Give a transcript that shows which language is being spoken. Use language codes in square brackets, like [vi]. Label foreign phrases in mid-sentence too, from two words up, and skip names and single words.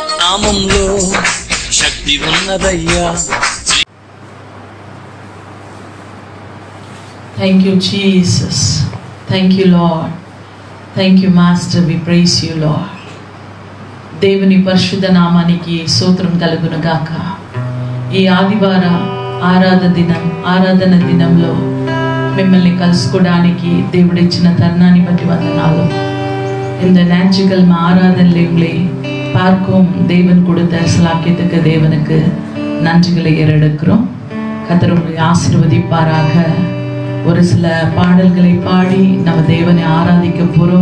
[te] నామంలో శక్తి ఉన్నదయ్యా. [en] Thank you, Jesus. Thank you, Lord. Thank you, Master. We praise you, Lord. [te] దేవుని పరిశుద్ధ నామానికి స్తోత్రం కలుగును గాక. ఈ ఆదివార ఆరాధన దినంలో మిమ్మల్ని కలుసుకోవడానికి దేవుడు ఇచ్చిన తరుణాన్ని బట్టి వందనాలు. [ta] இந்த ஞாயிற்றுக்கிழமை ஆராதனையிலே பார்க்கும் தேவன் கொடுத்த ஸ்லாக்கியத்துக்கு தேவனுக்கு நன்றிகளை ஏறெடுக்கிறோம். கர்த்தர் உங்களை ஆசீர்வதிப்பாராக. ஒரு சில பாடல்களை பாடி நம்ம தேவனை ஆராதிக்க போகிறோம்.